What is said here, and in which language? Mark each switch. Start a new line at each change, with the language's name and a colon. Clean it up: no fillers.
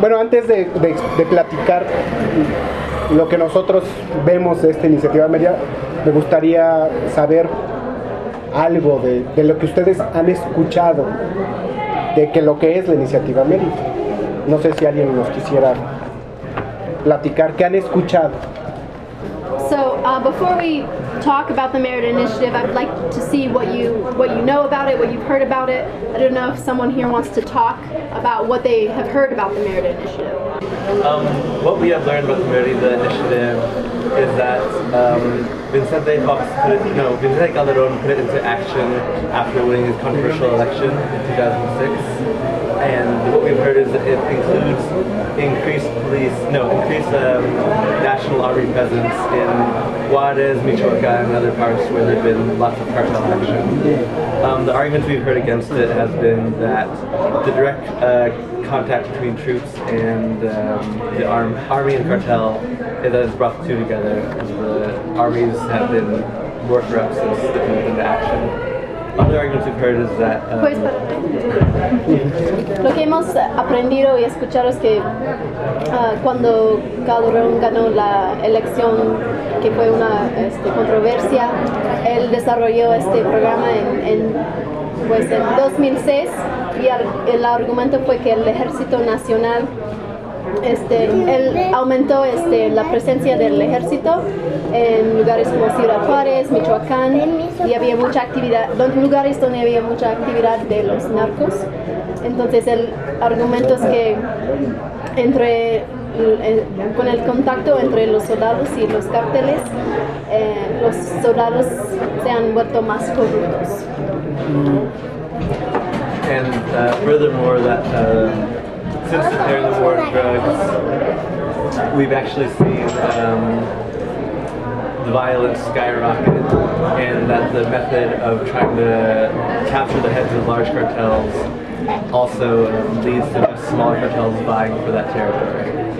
Spanish: Bueno, antes de platicar lo que nosotros vemos de esta Iniciativa Mérida, me gustaría saber algo de lo que ustedes han escuchado de que lo que es la Iniciativa Mérida. No sé si alguien nos quisiera platicar qué han escuchado.
English: So, before we talk about the Mérida Initiative, I'd like to see what you know about it, what you've heard about it. I don't know if someone here wants to talk about what they have heard about the Mérida Initiative. What we have learned about the Mérida Initiative is that Vicente Fox Vicente Calderón put it into action after winning his controversial election in 2006. And what we've heard is that it includes increased national army presence in Juarez, Michoacán, and other parts where there have been lots of cartel action. The arguments we've heard against it has been that the direct contact between troops and the army and cartel has brought the two together. The armies have been more corrupt since the move into action. Other arguments we've heard is that...
Spanish: Pues, lo que hemos aprendido y escuchado es que cuando Calderón ganó la elección, que fue una controversia, él desarrolló este programa en 2006, y el argumento fue que el Ejército Nacional, él aumentó la presencia del Ejército en lugares como Ciudad Juárez, Michoacán, y había mucha actividad, lugares donde había mucha actividad de los narcos. Entonces el argumento es que con el contacto entre los soldados y los cárteles, los soldados se han vuelto más corruptos.
English: And furthermore, that since declaring the war on drugs, we've actually seen the violence skyrocket, and that the method of trying to capture the heads of large cartels also leads to just smaller cartels vying for that territory.